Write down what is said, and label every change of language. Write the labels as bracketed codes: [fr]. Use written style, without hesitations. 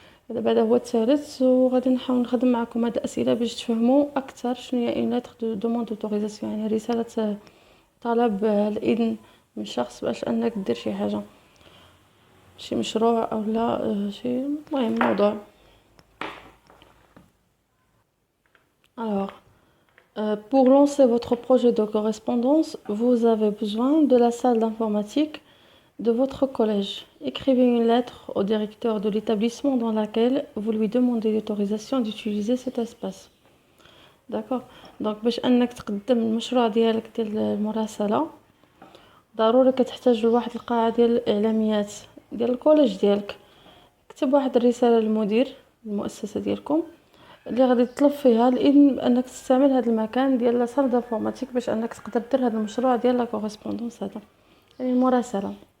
[ar] هذا هو الثالث، وغادي نحاول نخدم معكم هاد الاسئله باش تفهموا اكثر شنو هي [fr] اون لتر دو دوموند دوتوريزاسيون، [ar] يعني رساله طلب الاذن من شخص باش انك دير شي حاجه، شي مشروع او لا شي المهم موضوع. [fr] Alors, pour lancer votre projet de correspondance, vous avez besoin de la salle d'informatique de votre collège. Écrivez une lettre au directeur de l'établissement dans laquelle vous lui demandez l'autorisation d'utiliser cet espace. D'accord. [ar] Donc باش انك تقدم المشروع ديالك ديال المراسله، ضروري كتحتاج لواحد القاعه ديال الاعلاميات ديال الكوليج ديالك. اكتب واحد الرساله للمدير المؤسسه ديالكم اللي غادي تطلب فيها الاذن بانك تستعمل هذا المكان ديال [fr] لا سال دانفورماتيك [ar] باش انك تقدر دير هذا المشروع ديال [fr] لا كوريسبوندونس، [ar] هذا يعني المراسله.